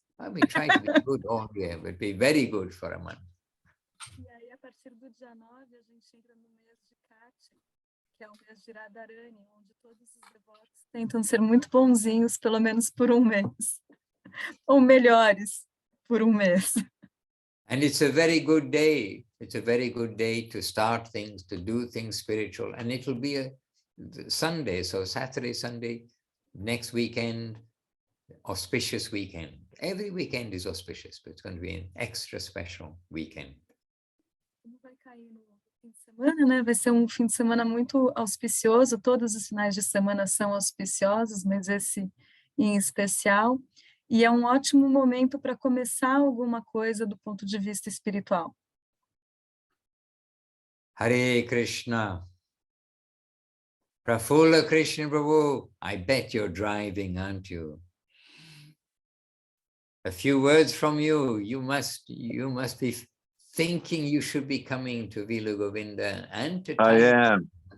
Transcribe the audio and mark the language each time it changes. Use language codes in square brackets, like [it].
[en] I mean, try to be good all year, but be very good for a month. [pt] E aí, a partir do dia 9, a gente entra no mês de Kartik, que é o mês de Radharani, onde todos os devotos tentam ser muito bonzinhos, pelo menos por um mês, ou melhores por um mês. [en] And it's a very good day. It's a very good day to start things, to do things spiritual, and it'll be a Sunday, so Saturday, Sunday, next weekend, auspicious weekend. Every weekend is auspicious, but it's going to be an extra special weekend. [pt] Como vai cair no fim de semana, né? Vai ser um fim de semana muito auspicioso. Todos os finais de semana são auspiciosos, mas esse em especial. E é um ótimo momento para começar alguma coisa do ponto de vista espiritual. [sa] Hare Krishna. [en] Prafula Krishna Prabhu, I bet you're driving, aren't you? A few words from you. You must be thinking you should be coming to Vila Govinda and to Thailand.